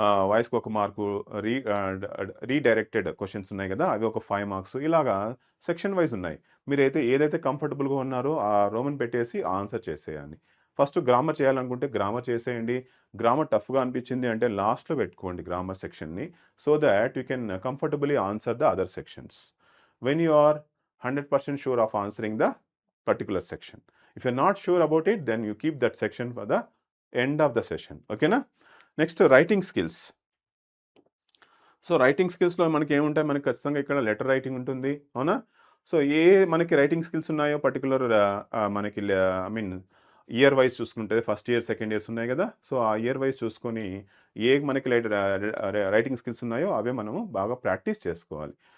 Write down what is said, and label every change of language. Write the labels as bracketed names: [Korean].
[Telugu] వాయిస్‌కి 1 mark, redirected questions ఉన్నాయి గదా, అవి ఒక 5 మార్క్స్. ఇలాగా సెక్షన్ వైస్ ఉన్నాయి. ఏదైతే కంఫర్టబుల్‌గా ఉన్నారో ఆ రోమన్ పెట్టేసి ఆన్సర్ చేసేయాలి. ఫస్ట్ గ్రామర్ చేయాలనుకుంటే గ్రామర్ చేసేయండి. గ్రామర్ టఫ్‌గా అనిపించింది అంటే లాస్ట్‌లో పెట్టుకోండి grammar సెక్షన్‌ని. [English] So that you can comfortably answer the other sections. When you are 100% sure of answering the particular section. If you're not sure about it, then you keep that section for the end of the session. Okay na? Next, writing skills. [Telugu] So writing స్కిల్స్‌లో మనకేముంటాయి, మనకి ఖచ్చితంగా ఇక్కడ letter writing ఉంటుంది. అవునా? So మనకి writing skills ఉన్నాయో particular మనకి I mean year vice చూసుకుంటే first year, second years ఉన్నాయి గదా. సో ఆ ఇయర్ వైస్ చూసుకొని మనకి రైటింగ్ స్కిల్స్ ఉన్నాయో అవే మనము బాగా ప్రాక్టీస్ చేసుకోవాలి.